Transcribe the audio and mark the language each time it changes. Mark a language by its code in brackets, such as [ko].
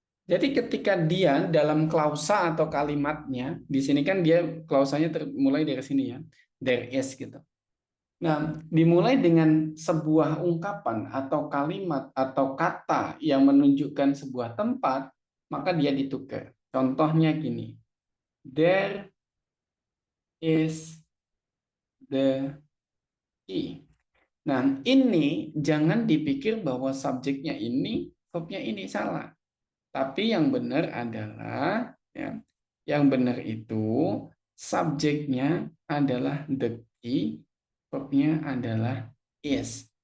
[id] Jadi ketika dia dalam klausa atau kalimatnya, di sini kan dia klausanya mulai dari sini ya, there is gitu. Nah, dimulai dengan sebuah ungkapan atau kalimat atau kata yang menunjukkan sebuah tempat, maka dia ditukar. [en] Contohnya gini, there is the key. [id] Nah, ini jangan dipikir bahwa subjeknya ini, verbnya ini salah. Tapi yang benar adalah, ya, yang benar itu subjeknya adalah the key, verbnya adalah is.